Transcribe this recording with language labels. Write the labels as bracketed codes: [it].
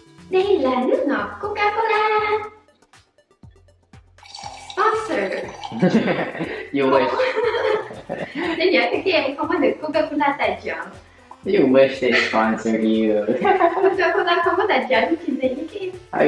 [vi] Đây là nước ngọt Coca-Cola. [en] Sponsor. You wish. [vi] Bây giờ các em không có được Coca-Cola tài trợ. [en] You wish they sponsored you. [vi] Coca-Cola không có tài trợ những chuyện gì với các em.